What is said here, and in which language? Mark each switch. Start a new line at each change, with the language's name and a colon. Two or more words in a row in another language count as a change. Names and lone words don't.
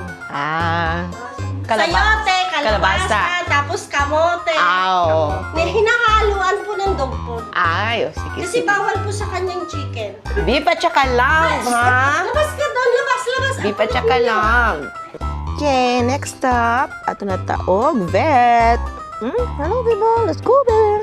Filipino: Sayote, kalabasa, tapos kamote. Hinahaluan po ng dog food. Sige. Kasi bawal po sa kanyang chicken. Beef at saka lamb, ha? Labas ka doon, labas. Beef at saka lamb. Okay, next stop.
Cebuano: Ato na taog, vet.
English: Hello, people. Let's go, Belle.